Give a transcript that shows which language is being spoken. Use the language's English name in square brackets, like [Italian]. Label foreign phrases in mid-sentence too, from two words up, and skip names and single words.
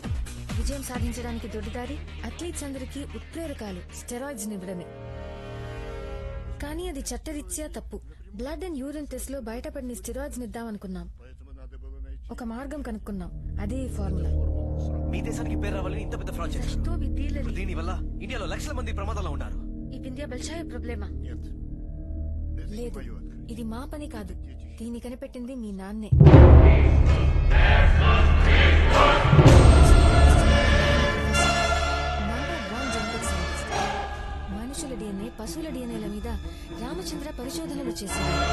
[Telugu] విజయం సాధించడానికి దొడ్డిదారి అథ్లీట్స్ అందరికీ ఉత్ప్రేరకాలు స్టెరాయిడ్స్ ఇవ్వడమే. కానీ అది చట్టరీత్యా తప్పు. [English] blood and urine test [Telugu] లో బయటపడిన స్టెరాయిడ్స్ ఇద్దామనుకున్నాం. ఒక మార్గం కనుక్కున్నాం, అదే ఈ ఫార్ములా. మీ దేశానికి పేరు రావాలని ఇంత పెద్ద ఫ్రాడ్ చేశారు. దీని వల్ల ఇండియాలో లక్షల మంది ప్రమాదాల్లో ఉన్నారు. [Russian] Нет. Это не [Telugu] లేదు, [Russian] мое открытие. [Telugu] ఇది మా పని కాదు. దీన్ని కనిపెట్టింది మీ నాన్నే. మనుషుల డిఎన్ఏ, పశువుల డిఎన్ఏల మీద రామచంద్ర పరిశోధనలు చేశారు.